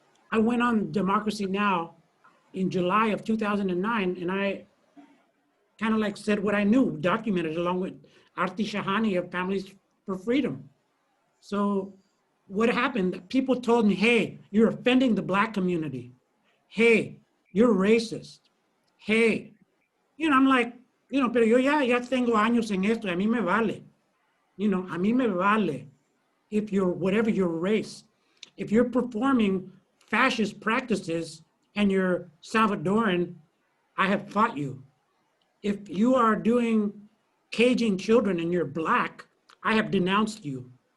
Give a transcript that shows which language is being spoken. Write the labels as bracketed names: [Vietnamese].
[English] I went on Democracy Now! In July of 2009, and I kind of like said what I knew, documented along with Arti Shahani of Families for Freedom. So what happened, people told me, hey, you're offending the Black community. Hey, you're racist. Hey, I'm like, [Spanish] pero yo ya tengo años en esto, a mí me vale. A mí me vale [English] if you're whatever your race. If you're performing fascist practices and you're Salvadoran, I have fought you. If you are doing caging children and you're Black, I have denounced you.